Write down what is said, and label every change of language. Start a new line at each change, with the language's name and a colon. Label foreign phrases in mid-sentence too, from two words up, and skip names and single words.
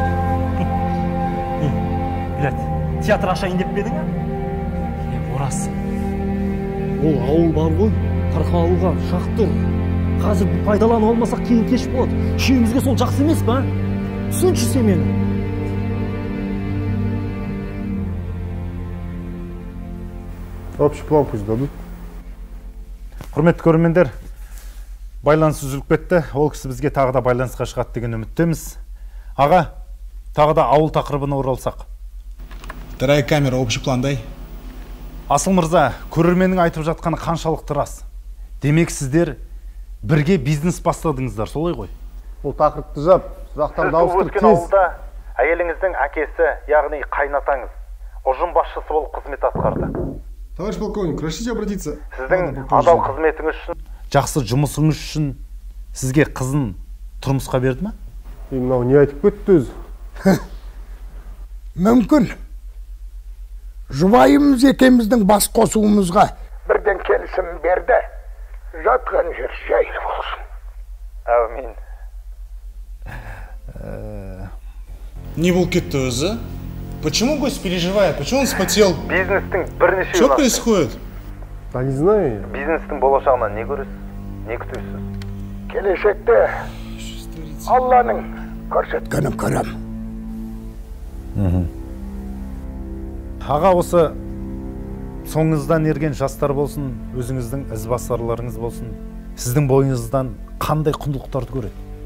Kazakh: Билет, театр ашайын деп бедің ә? Орас. Ол ауыл бар ғой, тарқалуға шақ тұр. Қазір пайдаланып алмасақ кейін кеш болады. Үшеумізге сол жақсы емес па? Түсінші сен мені.
Russian: Общий план пусть дадут.
Kazakh: Құрметті көрермендер, байланыс үзіліп кетті. Ол кісі бізге тағы да байланысқа шығады деген үміттеміз. Аға, тағы да ауыл тақырыбына оралсақ.
Russian: Вторая камера, общий план дай.
Kazakh: Асыл мырза, көрерменнің айтып жатқаны қаншалықты рас. Демек сіздер бірге бизнес бастадыңыздар, солай ғой? Бұл тақырыпты жап, сұрақтан дауыстыр тез. Ауылда әйеліңіздің әкесі, яғни қайнатаңыз, ұжым басшысы болып қызмет атқарды.
Russian: Товарищ полковник, разрешите обратиться?
Kazakh: Сіздің адал қызметіңіз үшін, жақсы жұмысыңыз үшін сізге қызын тұрмысқа берді ме? Мынау не айтып кетті өзі? Мүмкін. Жұбайымыз екеміздің бас қосуымызға бірден келісім берді. Жатқан жер жайлы болсын. Әумин. Не был кетті өзі?
Russian: Почему гость переживает? Почему он спотел?
Kazakh: Бизнестің бірнеше
Russian: Что происходит? Да не знаю.
Kazakh: Бизнестің болашағынан не көресіз? Не күтесіз? Келешекте Алланың көрсеткенін көрем. Аға, осы соңыңыздан ерген жастар болсын, өзіңіздің ізбасарларыңыз болсын, сіздің бойыңыздан қандай құндылықтарды көреді?